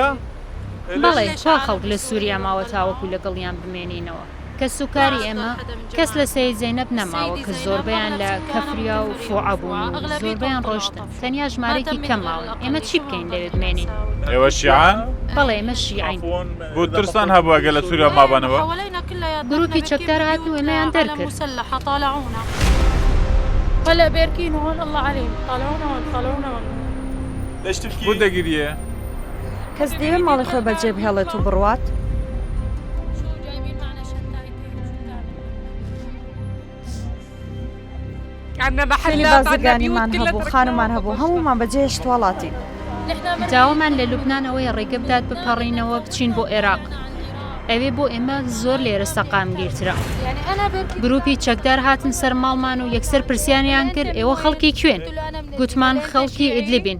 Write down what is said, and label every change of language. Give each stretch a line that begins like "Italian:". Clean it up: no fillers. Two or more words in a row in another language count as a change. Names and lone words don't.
Central Kurdish: بەڵێ چا خەڵک لە سووریا ماوە تاوەکو لەگەڵیان بمێنینەوە کە سوکاری ئێمە کەس لە سەید زەینەب نەماوە کە زۆربەیان لە کەفریا و فوعە بوون و زۆربەیان ڕۆشتن تەنیا ژمارەی کەماون ئێمە چی بکەین لەوێ بمێنین؟ ئێوە شیعان؟ بەڵێ ئێمە شیعین. بۆ ترسان هەبووە گە لە سووریا مابانەوە؟ گروپی چەکدار هاتن و ئێمەیان دەرکرد.
Arabic: هلا باركين هون الله عليهم طلعونا طلعونا
Central Kurdish: بۆ دەگیریە؟ کەس دەوێت ماڵی خۆی بەجێ بهێڵێت و بڕوات؟
Arabic: عنا
Central Kurdish: خێنی
Arabic: محلات، عنا
Central Kurdish: بازرگانیمان
Arabic: بيوت كلها
Central Kurdish: هەبوو خانمان هەبوو هەمومان بەجێ هێشت وڵاتی. داوامان لە لوبنانەوەی ڕێگە بدات بپەڕینەوە بچین بۆ عێراق. ئەوێ بۆ ئێمە زۆر لێرە سەقامگیرترە. گروپی چەکدار هاتن سەر ماڵمان و یەکسەر پرسیانیان کرد ئێوە خەڵکی کوێن؟ گوتمان خەڵکی ئیدلیبین.